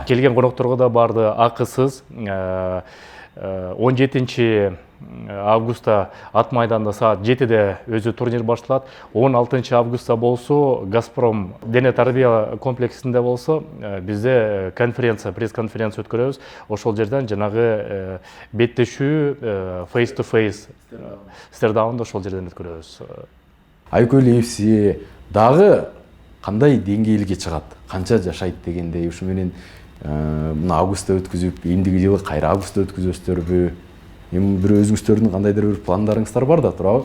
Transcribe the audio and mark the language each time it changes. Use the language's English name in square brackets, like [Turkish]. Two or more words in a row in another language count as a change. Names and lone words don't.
[Kyrgyz] Келген конокторго да барды акысыз. 17 августта ат майданда саат 7-де өзү турнир башталат. 16 августта болсо Газпром дене тарбия комплексинде болсо бизде пресс-конференция өткөрөбүз. Ошол жерден жанагы беттешүү [English] face to face [Kyrgyz] стердаунду ошол жерден өткөрөбүз. Айкөл FC дагы кандай деңгээлге чыгат, канча жашайт дегендей, ушу менен мына августта өткүзүп, эмдиги жылы кайра августта өткүзөсүздөрбү? Эми бир өзүңүздөрдүн кандайдыр бир пландарыңыздар бар да турабы?